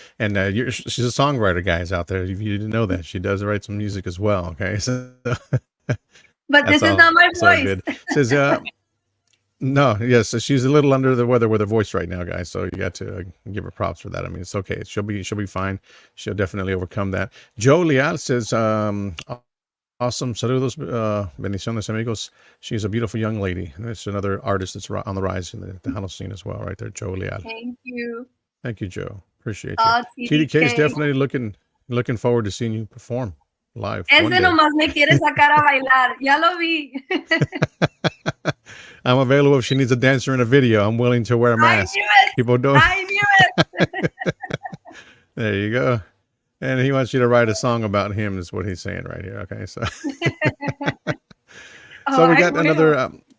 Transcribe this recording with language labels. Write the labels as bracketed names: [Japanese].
[English] And she's a songwriter, guys, out there. If you didn't know that, she does write some music as well. Okay. So, but this is not my voice. Good. Says, no, yes. So she's a little under the weather with her voice right now, guys. So you got to give her props for that. I mean, it's okay. She'll be fine. She'll definitely overcome that. Joe Leal says, awesome. [Spanish] Saludos, bendiciones, amigos. [English] She's a beautiful young lady. That's another artist that's on the rise in the Tejano scene as well, right there, Joe Leal. Thank you. Thank you, Joe. Appreciate you. TDK is definitely looking forward to seeing you perform live. [Spanish] Ese nomás me quiere sacar a bailar. Ya lo vi. [English] I'm available if she needs a dancer in a video. I'm willing to wear a mask. People don't. I knew it. There you go. And he wants you to write a song about him, is what he's saying right here. Okay, so so we got another.